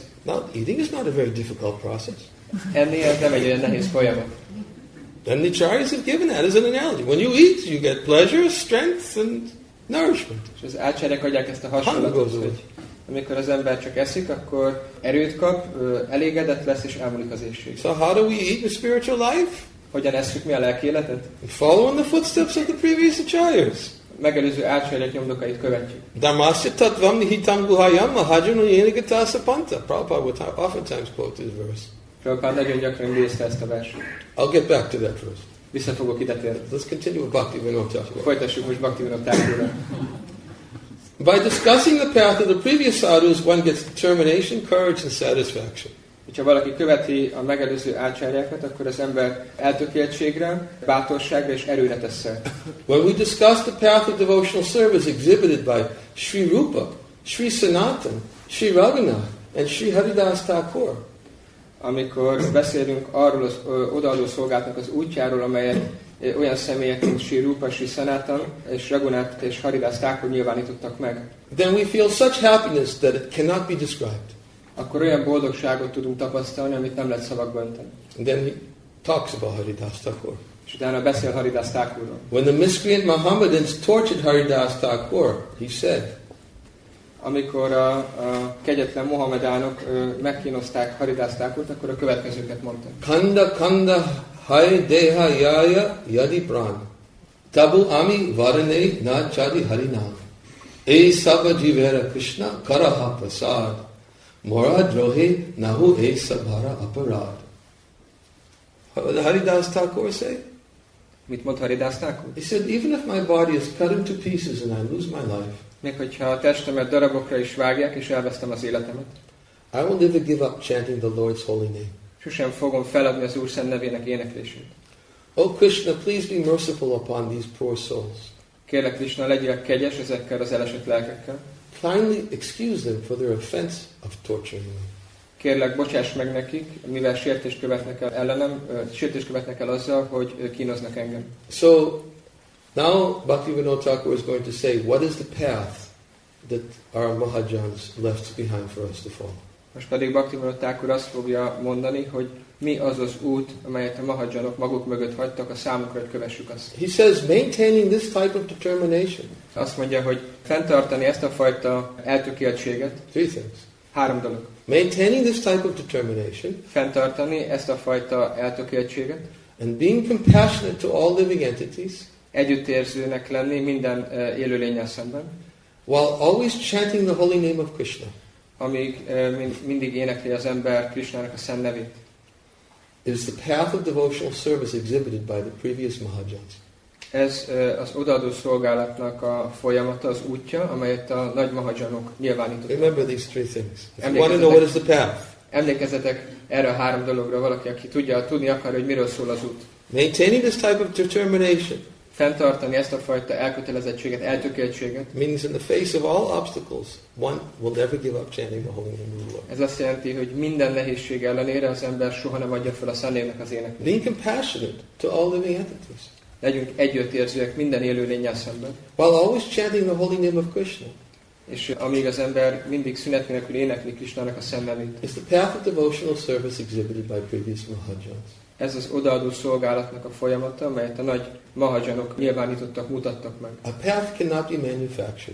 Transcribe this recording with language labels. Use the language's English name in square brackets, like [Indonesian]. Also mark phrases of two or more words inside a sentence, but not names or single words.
[English] Now, eating is not a very difficult process. [Hungarian] Enni ez nem egy olyan nehéz folyamat. [English] And the Acharyas have given that as an analogy. When you eat, you get pleasure, strength, and nourishment. [Hungarian] És az ácsáryák adják ezt a hasonlatot, hogy amikor az ember csak eszik, akkor erőt kap, elégedett lesz, és elmúlik az éhség. [English] So how do we eat in spiritual life? [Hungarian] Hogyan esszük mi a lelki életet? [English] We follow in the footsteps of the previous Acharyas. [Hungarian] Megelőző ácsáryák nyomdokait követjük. [Sanskrit] धर्मस्य तत्त्वं निहितं गुहायां महाजनो येन गतः स पन्थाः. [English] Prabhupada would oftentimes quote this verse. [Hungarian] Prabhupáda nagyon gyakran idézte ezt a verset. [English] I'll get back to that verse. [Hungarian] Vissza fogok ide térni. [English] Let's continue with Bhaktivinoda Thakur. [Hungarian] Folytassuk most Bhaktivinoda Thakurral. [English] By discussing the path of the previous sadhus, one gets determination, courage, and satisfaction. [Hungarian] Ha valaki követi a megelőző ácsáryákat, akkor az ember eltökéltségre, bátorságra és erőre tesz szert. [English] When we discuss the path of devotional service exhibited by Sri Rupa, Sri Sanatan, Sri Raghunath, and Sri Haridas Thakur, [Hungarian] amikor beszélünk arról az odaadó szolgálatnak az útjáról, amelyet olyan személyek, mint Sri Rupa, Sri Sanatan, és Raghunath és Haridas Thakur nyilvánítottak meg, [English] then we feel such happiness that it cannot be described. [Hungarian] akkor olyan boldogságot tudunk tapasztalni, amit nem lehet szavakba önteni. [English] And then he talks about Haridas Thakur. [Hungarian] És utána beszél Haridas Thakurról. [English] When the miscreant Mohammedans tortured Haridas Thakur, he said, [Hungarian] amikor a kegyetlen mohamedánok megkínozták Haridas Thakurt, akkor a következőket mondta. [Bangla] খণ্ড খণ্ড হই দেহ যায় যদি প্রাণ, তবু আমি বদনে না ছাড়ি হরিনাম, এ সব জীবেরে কৃষ্ণ করহ প্রসাদ, মোর দ্রোহে নহু এ সবার অপরাধ. [English] What did Haridas Thakur say? [Hungarian] Mit mond Haridas Thakur? [English] He said, even if my body is cut into pieces and I lose my life, [Hungarian] Még hogyha a testemet darabokra is vágják, és elvesztem az életemet, [English] I will never give up chanting the Lord's holy name. sosem fogom feladni az Úr szent nevének éneklését. Oh Krishna, please be merciful upon these poor souls. [Hungarian] Kérlek, Krishna, legyél kegyes ezekkel az elesett lelkekkel. [English] Kindly excuse them for their offense of torturing me. [Hungarian] Kérlek, bocsáss meg nekik, mivel sértést követnek el ellenem, sértést követnek el azzal, hogy kínoznak engem. [English] So, now Bhaktivinoda Thakur is going to say, what is the path that our Mahajans left behind for us to follow? [Hungarian] Most pedig Bhaktivinoda Thakur azt fogja mondani, hogy mi az az út, amelyet a Mahajanok maguk mögött hagytak a számunkra, hogy kövessük azt. [English] He says, maintaining this type of determination. [Hungarian] Azt mondja, hogy fenntartani ezt a fajta eltökéltséget. [English] Three things. [Hungarian] Három dolog. [English] Maintaining this type of determination. [Hungarian] Fenntartani ezt a fajta eltökéltséget. [English] And being compassionate to all living entities. [Hungarian] Együttérzőnek lenni minden élőlénnyel szemben. [English] While always chanting the holy name of Krishna. [Hungarian] Amíg mindig énekli az ember Krishnának a szent nevét. [English] It is the path of devotional service exhibited by the previous Mahajans. [Hungarian] Ez az odaadó szolgálatnak a folyamata, az útja, amelyet a nagy Mahajanok nyilvánítottak. [English] Remember these three things. If you want to know what is the path. [Hungarian] Emlékezzetek erre a három dologra, valaki, aki tudni akar, hogy miről szól az út. [English] Maintaining this type of determination. [Hungarian] Fenntartani ezt a fajta elkötelezettséget, eltökéltséget. [English] Means in the face of all obstacles, one will never give up chanting the holy name of the Lord. [Hungarian] Ez azt jelenti, hogy minden nehézség ellenére az ember soha nem adja fel a szennévnek az éneklést. [English] Being compassionate to all living entities. [Hungarian] Legyünk együttérzőek minden élőlénnyel szemben. [English] While always chanting the holy name of Krishna. [Hungarian] És amíg az ember mindig szünet nélkül énekli Krishnának a szent nevét. [English] It's the path of devotional service exhibited by previous Mahajans. [Hungarian] Ez az odaadó szolgálatnak a folyamata, amelyet a nagy Mahajanok nyilvánítottak, mutattak meg. [English] A path cannot be manufactured.